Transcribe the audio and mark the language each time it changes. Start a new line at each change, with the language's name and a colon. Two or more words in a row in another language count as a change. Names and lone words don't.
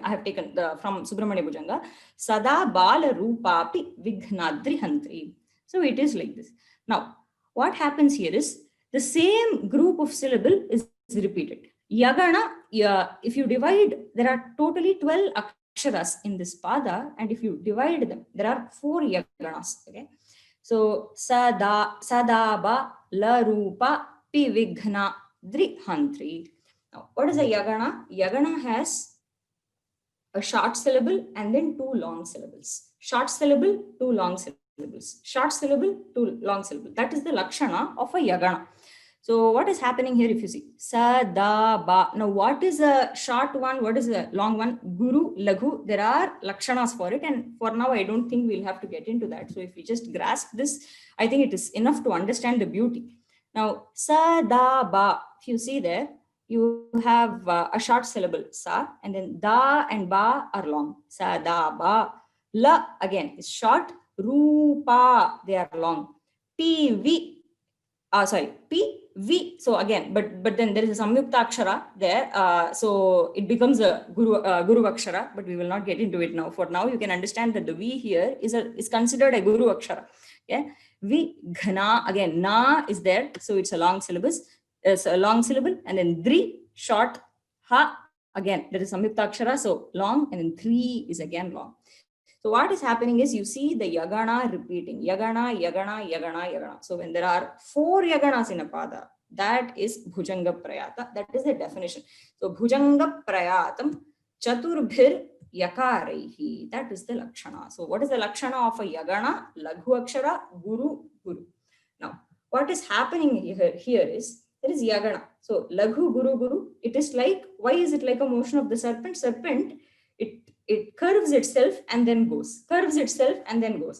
English: I have taken from Subramanya Bhujanga,
Sanskrit: सदा बाला रूपापि विघ्नाद्रि हन्त्री.
English: So it is like this. Now, what happens here is the same group of syllable is repeated. Yagana, if you divide, there are totally 12 aksharas in this pada, and if you divide them, there are 4 yaganas, okay.
Sanskrit: So सदाबा ला रूपा पि विघ्ना द्रि हन्त्री.
English: Now, what is a yagana? Yagana has a short syllable and then 2 long syllables. Short syllable, 2 long syllables. Short syllable, 2 long syllables. That is the lakshana of a yagana. So what is happening here if you see?
Sanskrit: Sa, da, ba.
English: Now what is a short one? What is a long one?
Sanskrit: गुरु लघु.
English: There are lakshanas for it. And for now, I don't think we'll have to get into that. So if we just grasp this, I think it is enough to understand the beauty. Now,
Sanskrit: sa, da, ba.
English: If you see there, you have a short syllable, sa, and then da and ba are long.
Sanskrit: Sa, da, ba. La,
English: again, is short. Rupa, they are long.
Sanskrit: Pi, vi, P, V.
English: So again, but then there is a
Sanskrit: संयुक्त अक्षर
English: there. So it becomes a
Sanskrit: गुरु अक्षर,
English: but we will not get into it now. For now, you can understand that the V here is considered a
Sanskrit: गुरु अक्षर.
English: Yeah. V, ghana, again, na is there. So it's a long syllabus. It's a long syllable, and then dri, short, ha, again, there is
Sanskrit: संयुक्त अक्षर,
English: so long, and then 3 is again long. So what is happening is you see the yagana repeating, yagana, yagana, yagana, yagana. So when there are 4 yaganas in a pada, that is
Sanskrit: भुजङ्ग प्रयात.
English: That is the definition.
Sanskrit: So भुजङ्ग प्रयातम् चतुर्भिर् यकारैः.
English: That is the lakshana. So what is the lakshana of a yagana?
Sanskrit: लघु अक्षर गुरु गुरु.
English: Now, what is happening here is there is yagana. So
Sanskrit: लघु गुरु गुरु.
English: It is like, why is it like a motion of the serpent? Serpent, it curves itself and then goes, curves itself and then goes.